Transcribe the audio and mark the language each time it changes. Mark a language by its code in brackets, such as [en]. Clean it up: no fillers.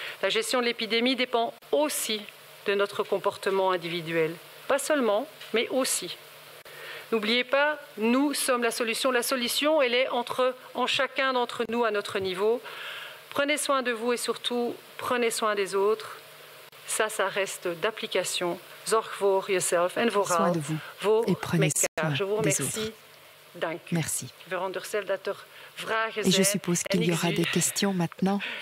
[fr] La gestion de l'épidémie dépend aussi de notre comportement individuel. Pas seulement, mais aussi. N'oubliez pas, nous sommes la solution. La solution, elle est en chacun d'entre nous à notre niveau. Prenez soin de vous et surtout, prenez soin des autres. Ça reste d'application. [nl] Zorg voor jezelf en vooral voor elkaar. [fr] Je vous remercie. [nl] Dank u. [fr] Merci. [nl] Ik veronderstel dat er vragen zijn. [fr] Et je suppose qu'il y aura des questions maintenant.